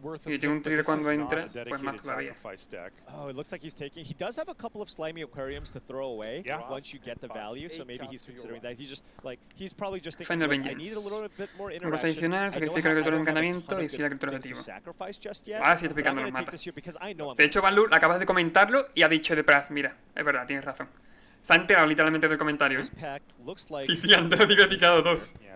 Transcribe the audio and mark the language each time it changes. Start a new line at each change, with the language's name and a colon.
Spanish: Y tiene un trigger cuando entra, pues más todavía.
English: Oh, it looks like he does have a couple of Slimy Aquariums to throw away once you get the value, so maybe he's considering that. He's probably just thinking, I need a little bit more interaction.
Spanish: Adicional, sacrifica la criatura de encanamiento y sigue la criatura objetivo. Ahora sí está picando los matas. De hecho, Van Lur, acabas de comentarlo y ha dicho de Praz, mira, es verdad, tienes razón. Se ha enterado literalmente del comentario, ¿eh? Sí, antes lo había picado 2.